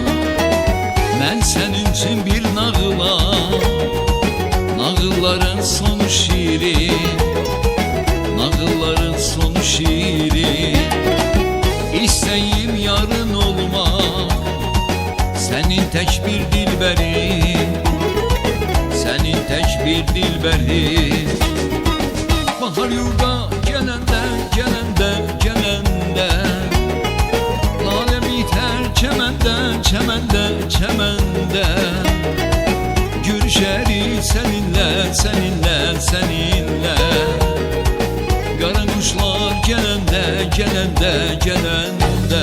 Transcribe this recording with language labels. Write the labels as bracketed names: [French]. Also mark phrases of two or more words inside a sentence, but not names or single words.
[Turkish] Ben senin için bir nağıla, nağılların sonu şirin, nağılların sonu şirin. İsteyim yarın olmak, senin tek bir dilberin, senin tek bir dilberin. [Azerbaijani] Bahar yurda gələndə, gələndə, gələndə, lale biter çəməndə, çəməndə, çəməndə. Görüşərik səninlə, səninlə, səninlə. Qara quşlar gələndə, gələndə, gələndə.